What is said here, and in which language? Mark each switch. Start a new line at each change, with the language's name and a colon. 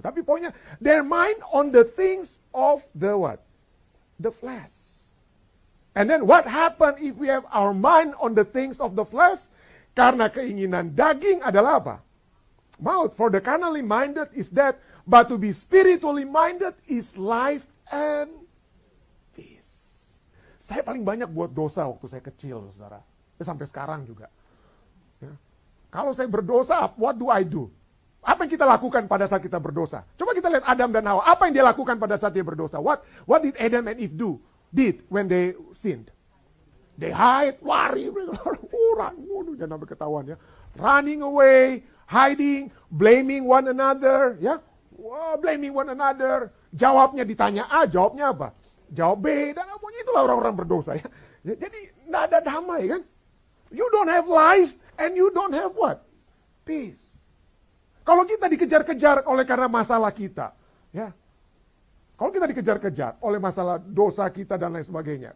Indonesian: Tapi pokoknya
English: their mind on the things of the what? The flesh. And then what happen if we have our mind on the things of the flesh?
Indonesian: Karena keinginan daging adalah apa? Maut.
English: For the carnally minded is death, but to be spiritually minded is life and peace.
Indonesian: Saya paling banyak buat dosa waktu saya kecil, saudara. Sampai sekarang juga. Ya. Kalau saya berdosa,
English: what do I do?
Indonesian: Apa yang kita lakukan pada saat kita berdosa? Coba kita lihat Adam dan Hawa. Apa yang dia lakukan pada saat dia berdosa?
English: What did Adam and Eve did when they sinned? They hide,
Indonesian: lari, jangan sampai ketahuan ya.
English: Running away, hiding, blaming one another, ya. Blaming one another.
Indonesian: Jawabnya ditanya A, jawabnya apa? Jawab B, dan pokoknya itulah orang-orang berdosa ya. Jadi tidak ada damai kan?
English: You don't have life and you don't have what? Peace.
Indonesian: Kalau kita dikejar-kejar oleh karena masalah kita, ya. Kalau kita dikejar-kejar oleh masalah dosa kita dan lain sebagainya.